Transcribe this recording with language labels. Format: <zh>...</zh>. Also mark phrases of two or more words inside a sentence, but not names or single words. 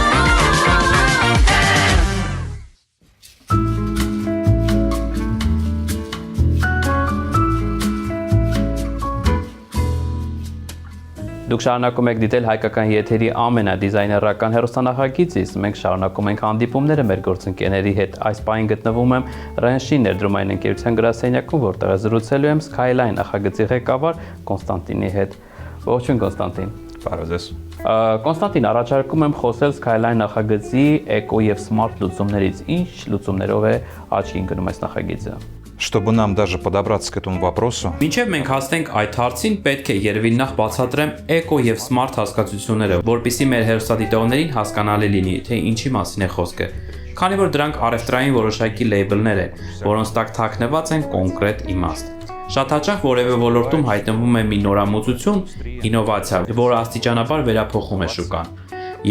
<hy>Դուք շարունակում եք դիտել հայկական եթերի ամենադիզայներական հեռուստանախագիծից։ Մենք շարունակում ենք հանդիպումները մեր գործընկերների հետ։ Այս պահին գտնվում եմ Ռենշի ներդրումային ընկերության գրասենյակում, որտեղ զրուցելու եմ Skyline նախագծի ղեկավար Կոնստանտինի հետ։ Ողջույն Կոնստանտին։ Բարև ձեզ։ Կոնստանտին, առաջարկում եմ խոսել Skyline նախագծի էկո եւ սմարթ լուծումներից։ Ինչ լուծումներով է աչքի ընկնում այս նախագիծը։</hy> <ru>чтобы нам даже подобраться к этому вопросу,</ru> <hy>Մինչև մենք հասնենք այդ հարցին, պետք է երևի նախ բացատրեմ էկո եւ սմարթ հասկացությունները, որpիսի մեր հերոստատիտողներին հասկանալի լինի, թե ինչի մասին է խոսքը։ Քանի որ դրանք առևտրային որոշակի լեյբլներ են, որոնց տակ թաքնված են կոնկրետ իմաստ։ Շատ հաճախ որևէ ոլորտում հայտնվում է մի նորամուծություն, ինովացիա, որը աստիճանաբար վերափոխում է շուկան։ Եվ</hy>